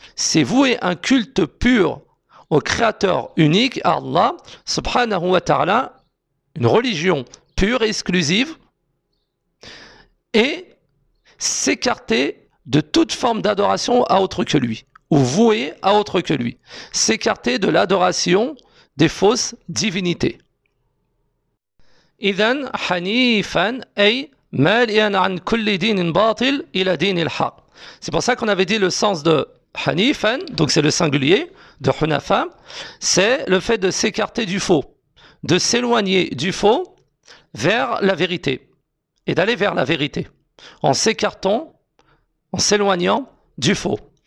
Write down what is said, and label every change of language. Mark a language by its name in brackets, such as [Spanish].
[French] C'est vouer un culte pur au créateur unique, à Allah subhanahu wa ta'ala, une religion pure exclusive, et s'écarter de toute forme d'adoration à autre que lui, ou vouée à autre que lui, s'écarter de l'adoration des fausses divinités. [Arabic] إذن حنيفا أي مالئا عن كل دين باطل إلى دين الحق. [French] C'est pour ça qu'on avait dit le sens de hanifan, donc c'est le singulier de hunafa, c'est le fait de s'écarter du faux, de s'éloigner du faux vers la vérité et d'aller vers la vérité en s'écartant, en s'éloignant du faux.